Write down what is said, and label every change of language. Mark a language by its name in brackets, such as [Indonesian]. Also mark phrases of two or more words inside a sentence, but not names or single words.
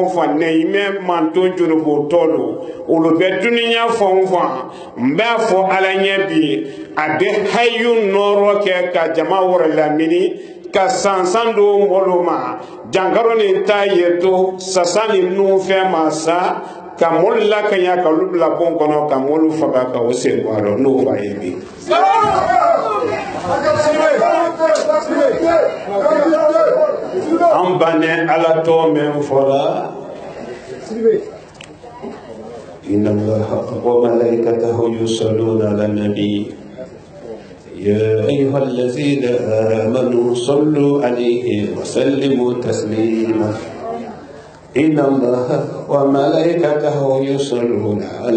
[Bambara] o fan nɛyimɛ manto junubo tɔlu olu bɛ dunya fan o fan n b'a fɔ ala ɲɛ bi a bɛ hayu nɔrɔ kɛ ka jama wɛrɛ lamini ka sansan do mɔlu ma jankaro ni ta ye to sasa ni nufɛn ma sa ka mɔlu lakanya ka olu bila bon kɔnɔ ka mɔlu faga ka o sen bɔ a la n'o fa ye bi. an banɛ ala tɔ min fɔra [Arabic] إن الله وملائكته يصلون على النبي يا أيها الذين آمنوا صلوا عليه وسلموا تسليما إن الله وملائكته يصلون على